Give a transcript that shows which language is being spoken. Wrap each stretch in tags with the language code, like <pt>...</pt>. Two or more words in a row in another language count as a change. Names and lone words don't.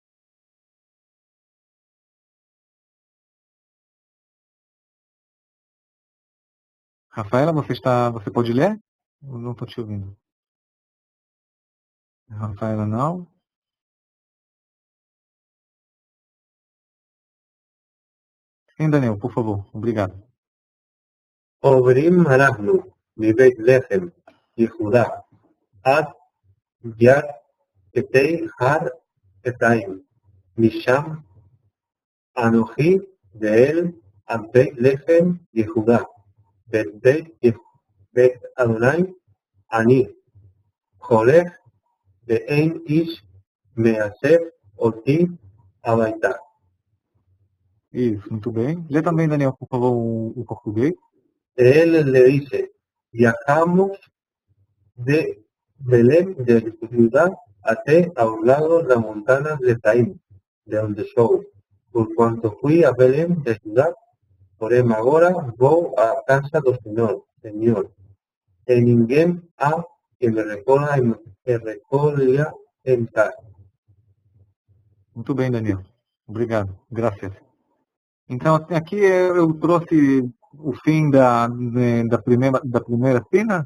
<pt>Rafaela, você pode ler? Eu não estou te ouvindo. Rafaela, não. Sim, Daniel, por favor. Obrigado.</pt> <he>עוברים אנחנו מבית לחם יהודה עד יד קטעי הר אפרים, משם אנוכי ואל בית לחם יהודה, בית אדוני אני הולך ואין איש מאסף אותי הביתה.</he> <pt>Isso, muito bem. Lê também, Daniel, por favor, o português.</pt> <es>Él le dice, viajamos de Belén de Judá hasta a un lado de las montañas de Efraín, de donde soy. Por cuanto fui a Belén de Judá,</es> <pt>porém agora vou à casa do Senhor, e ninguém há que me recolha em casa. Muito bem, Daniel. Obrigado. Graças. Então, aqui eu trouxe o fim da primeira cena.</pt>